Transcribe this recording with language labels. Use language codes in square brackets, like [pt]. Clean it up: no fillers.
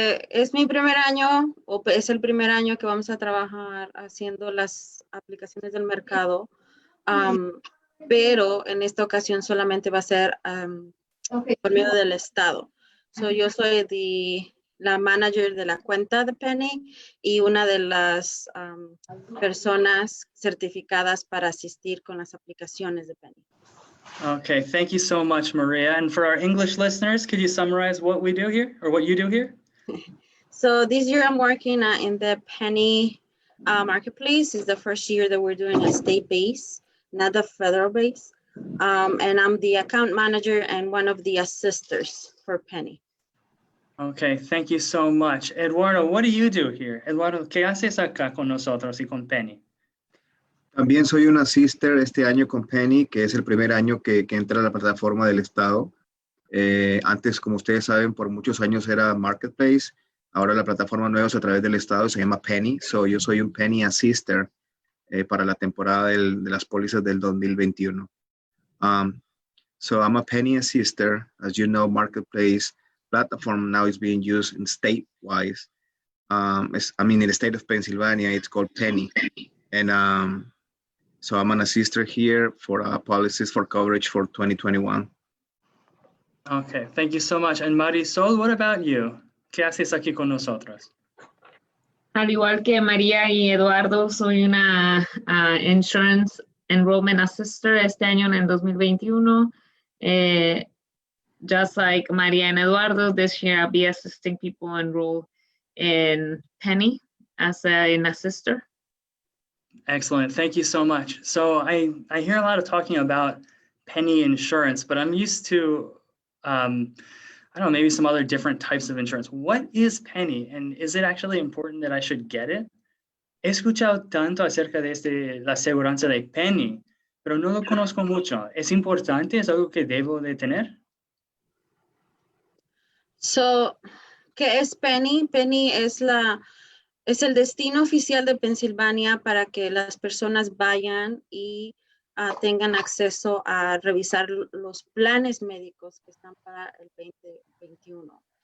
[es] Es mi primer año, o es el primer año que vamos a trabajar haciendo las aplicaciones del mercado, pero en esta ocasión solamente va a ser por medio del Estado. Yo soy la manager de la cuenta de Pennie y una de las personas certificadas para asistir con las aplicaciones de Pennie. [en] Okay, thank you so much, Maria. And for our English listeners, could you summarize what we do here, or what you do here? So this year I'm working in the Pennie marketplace. It's the first year that we're doing a state base, not the federal base. And I'm the account manager and one of the assisters for Pennie. Okay, thank you so much. Eduardo, what do you do here? [es] Eduardo, ¿qué haces acá con nosotros y con Pennie? También soy un assister este año con Pennie, que es el primer año que entra a la plataforma del Estado. Antes, como ustedes saben, por muchos años era Marketplace. Ahora la plataforma nueva es a través del Estado, se llama Pennie. Yo soy un Pennie assister para la temporada de las pólizas del 2021. [en] So I'm a Pennie assister. As you know, Marketplace platform now is being used in state-wise. In the state of Pennsylvania, it's called Pennie. And so I'm an assister here for policies for coverage for 2021. Okay, thank you so much. And Marisol, what about you? [es] ¿Qué haces aquí con nosotros? Al igual que María y Eduardo, soy una Insurance Enrollment Assister este año en el 2021. [en] Just like Maria and Eduardo, this year I'll be assisting people enroll in Pennie as an assister. Excellent. Thank you so much. So I hear a lot of talking about Pennie insurance, but I'm used to, I don't know, maybe some other different types of insurance. What is Pennie, and is it actually important that I should get it? [es] He escuchado tanto acerca de la aseguranza de Pennie, pero no lo conozco mucho. ¿Es importante? ¿Es algo que debo de tener? So, ¿qué es Pennie? Pennie es el destino oficial de Pensilvania para que las personas vayan y tengan acceso a revisar los planes médicos que están para el 2021.